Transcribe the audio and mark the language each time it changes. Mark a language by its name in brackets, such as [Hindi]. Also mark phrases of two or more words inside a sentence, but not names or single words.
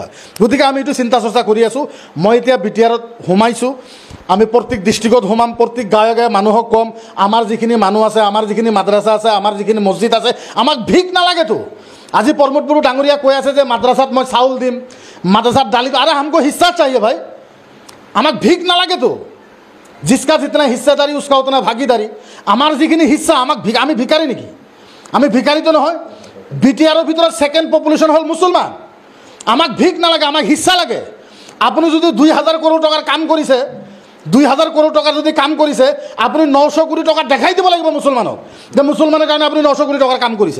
[Assamese] গতিকে আমি এইটো চিন্তা চৰ্চা কৰি আছোঁ। মই এতিয়া BTRত সোমাইছোঁ, আমি প্ৰত্যেক ডিষ্ট্ৰিক্টত সোমাম, প্ৰত্যেক গাঁৱে গাঁৱে মানুহক ক'ম আমাৰ যিখিনি মানুহ আছে, আমাৰ যিখিনি মাদ্ৰাছা আছে, আমাৰ যিখিনি মছজিদ আছে, আমাক ভিক নালাগেতো। আজি প্ৰমোদ বড়ো ডাঙৰীয়া কৈ আছে যে মাদ্ৰাছাত মই চাউল দিম, মাদ্ৰাছাত দালি, আৰে [Hindi] हमको हिस्सा चाहिए भाई, [Assamese] আমাক ভিক নালাগেতো। [Hindi] जिसका जितना हिस्सेदारी उसका उतना भागीदारी। [Assamese] আমাৰ যিখিনি হিস্সা আমাক আমি ভিকাৰী নেকি? আমি ভিকাৰীতো নহয়। BTRৰ ভিতৰত ছেকেণ্ড পপুলেশ্যন হ'ল মুছলমান, আমাক ভিক নালাগে, আমাক হিস্সা লাগে। আপুনি যদি 2000 কোটি টকাৰ কাম কৰিছে, 2000 কোটি টকাৰ যদি কাম কৰিছে, আপুনি 900 কোটি টকা দেখাই দিব লাগিব মুছলমানক যে মুছলমানৰ কাৰণে আপুনি 900 কোটি টকাৰ কাম কৰিছে।